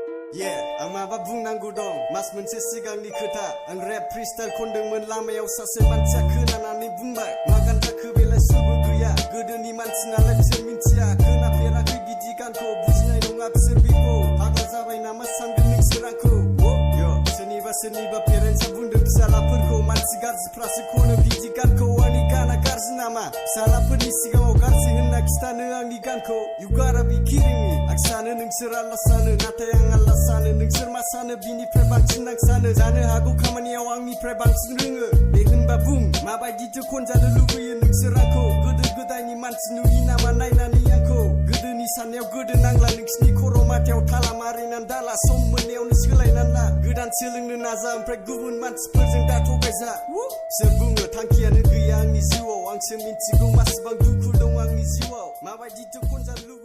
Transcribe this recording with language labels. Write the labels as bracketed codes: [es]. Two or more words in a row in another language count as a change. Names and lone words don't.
[brx] आं माबा बुंनांगौ दं मास मोनसे सिगांनि खोथा आं [en] rap freestyle [brx] खनदोंमोन लामायाव सासे मानसिया खोनानानै बुंबाय मा गान जाखो बेलाय सुबो गैया गोदोनि मानसि नालाय बिसोर मिन्थिया खोनाफेराखै बिदि गानखौ बुजिनाय नङा बिसोर बेखौ फाग्ला जाबाय नामा सानगोन नोंसोर आंखौ सोरनिबा पेरेन्टसा बुंदों फिसालाफोरखौ मानसि गाज्रिफ्रासो खनो बिदि गानखौ आंनि गाना गाज्रि नामा फिसालाफोरनि सिगाङाव गाज्रि होनना खिथानो आंनि गानखौ [en] You gotta be kidding me [brx] आं सानो नोंसोर आल्ला सानो नाथाय आं आल्ला सानो नोंसोर मा सानो बिनिफ्राय बांसिन आं सानो जानो हागौ खामानियाव आंनिफ्राय बांसिन रोङो बे होनबा बुं माबायदिथो खनजानो लुबैयो नोंसोर आंखौ गोदो गोदायनि मानसि नुयि नामा नायनानै आंखौ गोदोनि साननायाव गोदो नांला नोंसिनि खर' माथायाव थाला मारिनानै दाला सम मोननायावनो सोलायनानै ला गोदान सोलोंनो नाजा ओमफ्राय गुबुन मानसिफोरजों दा थगायजा सोर बुङो थांखियानो गैया आंनि जिउआव आंसो मिन्थिगौ मासेबां दुखु दं आंनि जिउआव माबायदिथो खनजानो